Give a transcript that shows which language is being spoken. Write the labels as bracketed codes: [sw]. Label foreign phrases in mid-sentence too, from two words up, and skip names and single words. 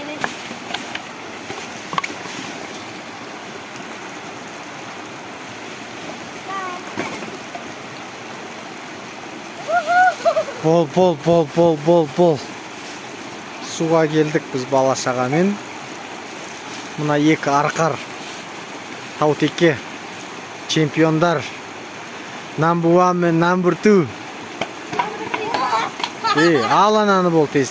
[kk] Бол. Суға келдік біз бала-шағамен. Мына екі арқар таутеке чемпиондар. [en] Number one мен number two. [kk] Ал ананы бол тез.